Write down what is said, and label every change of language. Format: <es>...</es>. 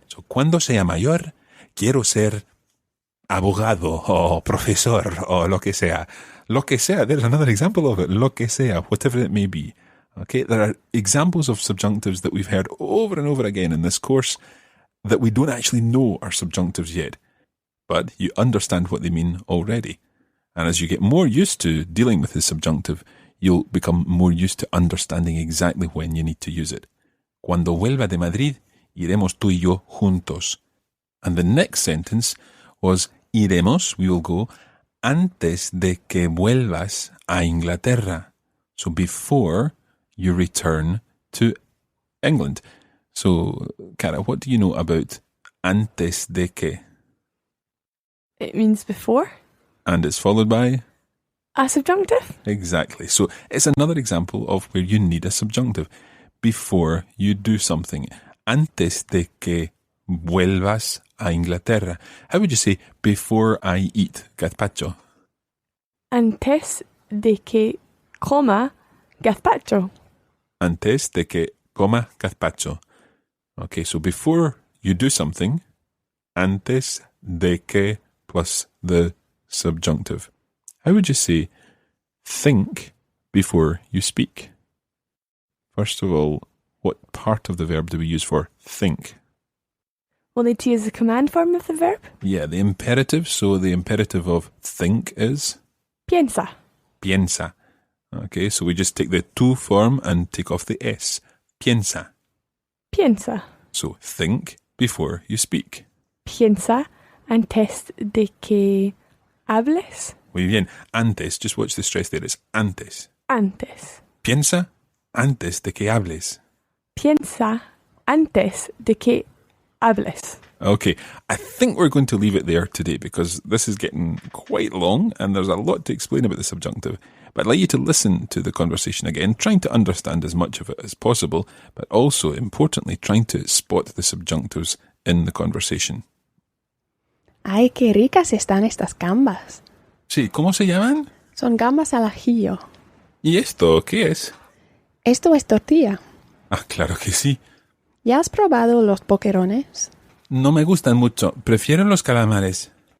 <es>So cuando sea mayor, quiero ser abogado o profesor o lo que sea. Lo que sea,</es> <en>there's another example of it. Lo que sea, whatever it may be. Okay, there are examples of subjunctives that we've heard over and over again in this course that we don't actually know are subjunctives yet. But you understand what they mean already. And as you get more used to dealing with the subjunctive, you'll become more used to understanding exactly when you need to use it.</en> <es>Cuando vuelva de Madrid, iremos tú y yo juntos.</es> <en>And the next sentence was iremos, we will go,</en> <es>antes de que vuelvas a Inglaterra.</es> <en>So before you return to England. So, Cara, what do you know about antes de que? It means before. And it's followed by? A subjunctive. Exactly. So it's another example of where you need a subjunctive before you do something.</en> <es>Antes de que vuelvas a Inglaterra.</es> <en>How would you say before I eat gazpacho?</en> <es>Antes de que coma gazpacho. Antes de que coma gazpacho.</es> <en>Okay, so before you do something, antes de que plus the subjunctive. How would you say think before you speak? First of all, what part of the verb do we use for think? We'll need to use the command form of the verb. Yeah, the imperative. So the imperative of think is?</en> <es>Piensa. Piensa.</es> <en>Okay, so we just take the tu form and take off the S.</en> <es>Piensa. Piensa.</es> <en>So think before you speak.</en> <es>Piensa antes de que hables. Muy bien.</es> <en>Antes, just watch the stress there. It's antes.</en> <es>Antes. Piensa antes de que hables. Piensa antes de que hables.</es> <en>Okay, I think we're going to leave it there today because this is getting quite long and there's a lot to explain about the subjunctive. But I'd like you to listen to the conversation again, trying to understand as much of it as possible, but also, importantly, trying to spot the subjunctives in the conversation.</en> <es>¡Ay, qué ricas están estas gambas! Sí, ¿cómo se llaman? Son gambas al ajillo. ¿Y esto qué es? Esto es tortilla. Ah, claro que sí. ¿Ya has probado los boquerones? No me gustan mucho, prefiero los calamares.</es>